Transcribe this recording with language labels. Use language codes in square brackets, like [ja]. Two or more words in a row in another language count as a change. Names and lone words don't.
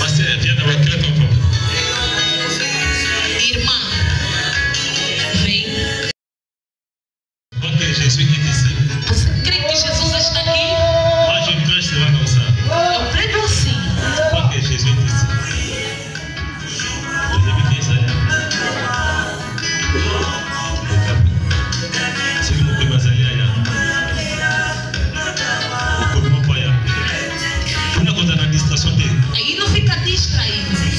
[fr] Ma sœur, viens d'avoir quel enfant? [pt] Irmã, vem. [fr] Ok, Jésus est ici. [pt] Você crê que Jesus está aqui? [fr] Moi, je prêche seulement comme ça. [pt] Eu prego assim. [fr] Ok, Jésus est ici. Vous avez bien ça là? C'est le mot que Mazalia a. [pt] Aí não fica distraído.